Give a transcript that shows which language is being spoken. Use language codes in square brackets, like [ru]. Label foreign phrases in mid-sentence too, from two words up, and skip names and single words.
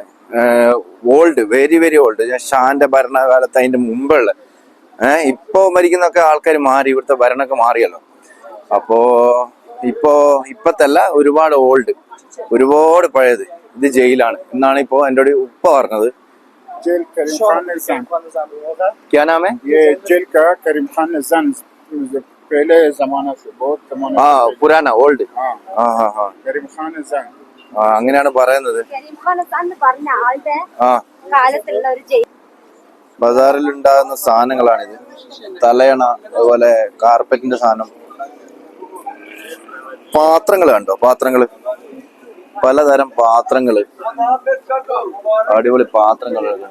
[en] old, very very old. [ml] ഷാന്റെ ഭരണകാലത്ത് അതിന്റെ മുമ്പുള്ള ഇപ്പൊ മരിക്കുന്നൊക്കെ ആൾക്കാർ മാറി, ഇവിടുത്തെ ഭരണമൊക്കെ മാറിയല്ലോ. അപ്പോ ഇപ്പത്തല്ല, ഒരുപാട് ഓൾഡ്, ഒരുപാട് പഴയത്. ഇത് ജയിലാണ് എന്നാണ് ഇപ്പോ എന്നോട് ഉപ്പ പറഞ്ഞത്. [hi] क्या नाम है? ये जेल का करीम खान निजाम पहले जमाना से बहुत जमाना पुराना ओल्ड. करीम खान निजाम [ml] അങ്ങനെയാണ് പറയുന്നത്. ബസാറിൽ ഉണ്ടാകുന്ന സാധനങ്ങളാണിത്. തലയണ, അതുപോലെ കാർപ്പറ്റിന്റെ സാധനം, പാത്രങ്ങൾ കണ്ടോ? പാത്രങ്ങള്, പലതരം പാത്രങ്ങള്, അടിപൊളി പാത്രങ്ങളുണ്ട്.